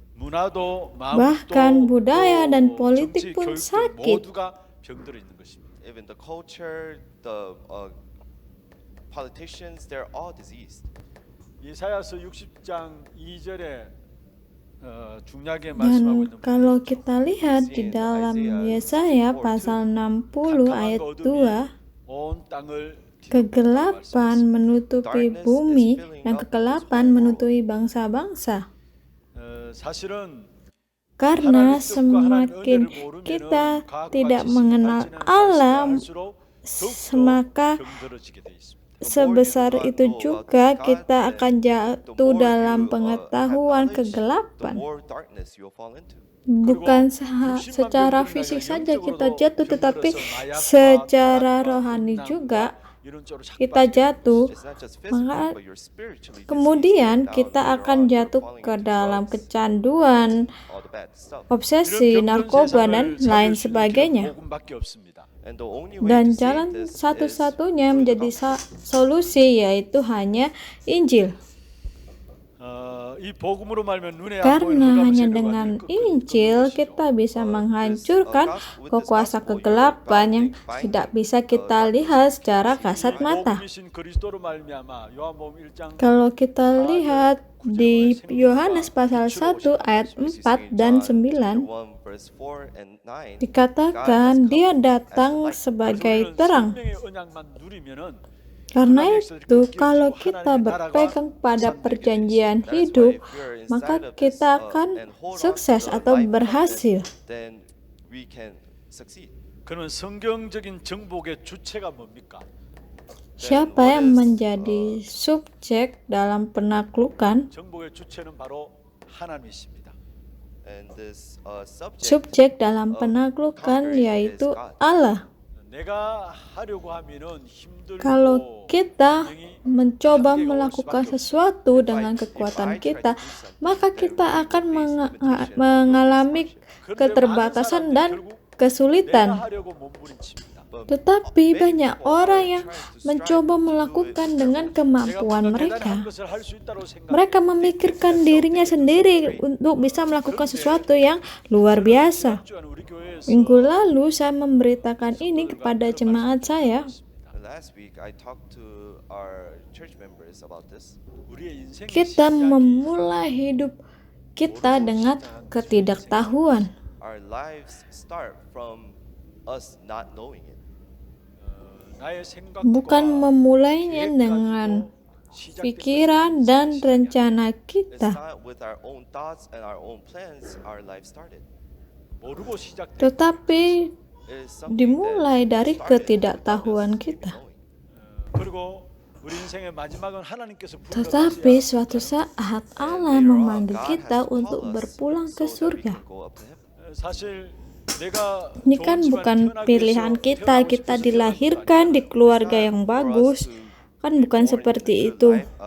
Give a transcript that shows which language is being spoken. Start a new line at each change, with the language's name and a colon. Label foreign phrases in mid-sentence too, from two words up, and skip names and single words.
Korean: 문화도
Indonesian: Bahkan
Korean: 마음도
Indonesian: budaya dan
Korean: 또
Indonesian: politik
Korean: 정치,
Indonesian: pun
Korean: 교육도
Indonesian: sakit.
Korean: 모두가 병들어 있는 것입니다.
English: Even the culture, the politicians, they're all diseased.
Korean: 이사야서 60장 2절에 중요하게 말씀하고
Indonesian: Dan
Korean: 있는
Indonesian: kalau kita lihat di dalam Yesaya pasal 60 ayat 2,
Korean: 온 땅을
Indonesian: kegelapan menutupi bumi dan kegelapan menutupi bangsa-bangsa.
Korean: 사실은
Indonesian: Karena semakin kita tidak mengenal Allah, maka sebesar itu juga kita akan jatuh dalam pengetahuan
English: The
Indonesian: kegelapan.
English: more darkness you'll fall into.
Indonesian: Bukan secara fisik saja kita jatuh, tetapi secara rohani juga kita jatuh.
English: It's not just
Indonesian: Maka
English: physical, but you're spiritually
Indonesian: kemudian
English: diseased.
Indonesian: kita
English: Now,
Indonesian: akan
English: you're
Indonesian: jatuh
English: falling
Indonesian: ke
English: into
Indonesian: dalam
English: drugs,
Indonesian: kecanduan,
English: all the bad stuff.
Indonesian: obsesi, narkoba, dan lain sebagainya.
English: And the only way
Indonesian: Dan
English: to save
Indonesian: jalan
English: this is
Indonesian: satu-satunya
English: through the
Indonesian: menjadi
English: gospel.
Indonesian: solusi yaitu hanya Injil.
Korean: 이 복음으로 말면 눈에 안 보이는
Indonesian: Karena
Korean: 흑암을
Indonesian: hanya
Korean: 제거하는
Indonesian: dengan
Korean: 그
Indonesian: Injil kita bisa menghancurkan kekuasaan kegelapan yang tidak bisa kita lihat secara kasat mata.
Korean: 복음이신 그리스도로 말미암아 요한복음 1장
Indonesian: Kalau kita lihat di Yohanes pasal 1 ayat 4 dan 9,
English: 1 verse 4 and 9.
Indonesian: dikatakan dia datang sebagai terang.
Korean: 생명의 언약만 누리면은
Indonesian: Karena itu, kalau kita berpegang pada perjanjian hidup, maka kita akan sukses atau berhasil.
English: Then we can succeed.
Korean: 그러면 성경적인 정복의 주체가 뭡니까?
Indonesian: Siapa yang menjadi subjek dalam penaklukan?
Korean: 정복의 주체는 바로 하나님이십니다.
English: And this subject
Indonesian: Subjek dalam penaklukan yaitu Allah.
Korean: 내가 하려고 하면은
Indonesian: Kalau
Korean: 힘들고
Indonesian: kita mencoba melakukan sesuatu dengan kekuatan kita, maka kita akan mengalami keterbatasan dan
Korean: 내가
Indonesian: kesulitan.
Korean: 하려고 몸부림칩니다.
Indonesian: Tetapi banyak orang yang mencoba melakukan dengan kemampuan mereka. Mereka memikirkan dirinya sendiri untuk bisa melakukan sesuatu yang luar biasa. Minggu lalu saya memberitakan ini kepada jemaat saya.
English: Last week, I talked to our church members about this.
Indonesian: Kita memulai hidup kita dengan ketidaktahuan.
English: Our lives start from us not knowing it.
Indonesian: Bukan memulainya dengan pikiran dan rencana
English: It's
Indonesian: kita,
English: not with our own thoughts and our own plans our life started.
Indonesian: tetapi
English: It is something
Indonesian: dimulai
English: that
Indonesian: dari
English: started
Indonesian: ketidaktahuan
English: without us
Indonesian: kita.
English: knowing.
Indonesian: Tetapi suatu saat Allah memanggil kita untuk berpulang ke surga. Ini kan bukan pilihan kita dilahirkan di keluarga yang bagus, kan bukan seperti itu.